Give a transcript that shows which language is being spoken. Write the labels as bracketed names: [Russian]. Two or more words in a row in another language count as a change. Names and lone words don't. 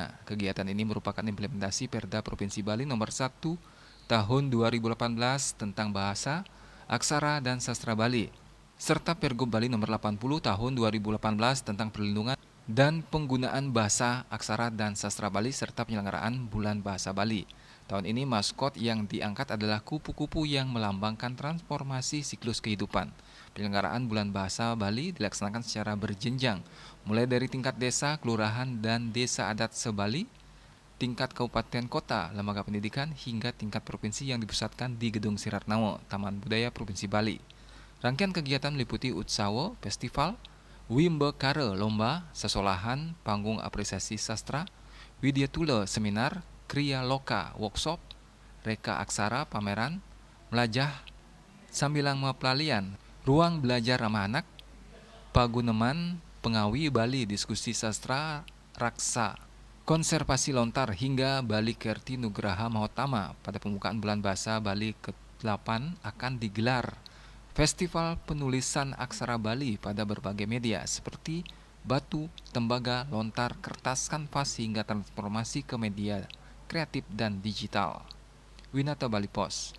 [Indonesian] Kegiatan ini merupakan implementasi Perda Provinsi Bali nomor 1 tahun 2018 tentang bahasa, aksara, dan sastra Bali, serta Pergub Bali nomor 80 tahun 2018 tentang perlindungan dan penggunaan bahasa, aksara, dan sastra Bali serta penyelenggaraan Bulan Bahasa Bali. Tahun ini maskot yang diangkat adalah kupu-kupu yang melambangkan transformasi siklus kehidupan. Penyelenggaraan Bulan Bahasa Bali dilaksanakan secara berjenjang, mulai dari tingkat desa, kelurahan, dan desa adat se-Bali, tingkat kabupaten kota, lembaga pendidikan, hingga tingkat provinsi yang dipusatkan di Gedung Siratnawa, Taman Budaya Provinsi Bali. Rangkaian kegiatan meliputi Utsawa, Festival, Wimbe Kare, Lomba, Sesolahan, Panggung Apresiasi Sastra, Widya Tula, Seminar, Kriya Loka, Workshop, Reka Aksara, Pameran, Melajah, Sambilang Mapelalian, Ruang Belajar Ramah Anak, Paguneman, Pengawi Bali, Diskusi Sastra, Raksa, Konservasi Lontar, hingga Bali Kerti Nugraha Mahotama. Pada pembukaan Bulan Bahasa Bali ke-8 akan digelar Festival Penulisan Aksara Bali pada berbagai media seperti batu, tembaga, lontar, kertas, kanvas, hingga transformasi ke media kreatif dan digital. Winata Bali Pos.